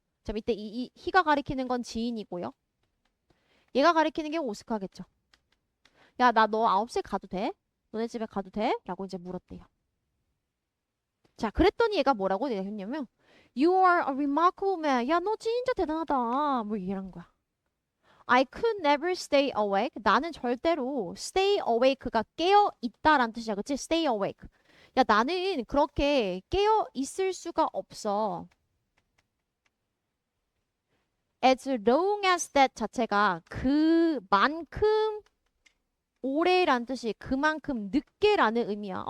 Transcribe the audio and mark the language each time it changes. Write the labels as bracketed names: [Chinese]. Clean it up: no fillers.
[Korean] 자, 밑에 이 희가 가리키는 건 지인이고요. 얘가 가리키는 게 오스카겠죠. 야, 나 너 9시에 가도 돼? 너네 집에 가도 돼? 라고 이제 물었대요. 자, 그랬더니 얘가 뭐라고 얘기했냐면 [English] You are a remarkable man. [Korean] 야, 너 진짜 대단하다. 뭐 이런 거야. [English] I could never stay awake. [Korean] 나는 절대로 [English] stay awake [Korean] 가 깨어 있다라는 뜻이야. 그치? stay awake. 야, 나는 그렇게 깨어 있을 수가 없어. [English] As long as that [Korean] 자체가 그만큼 오래란 뜻이 그만큼 늦게라는 의미야.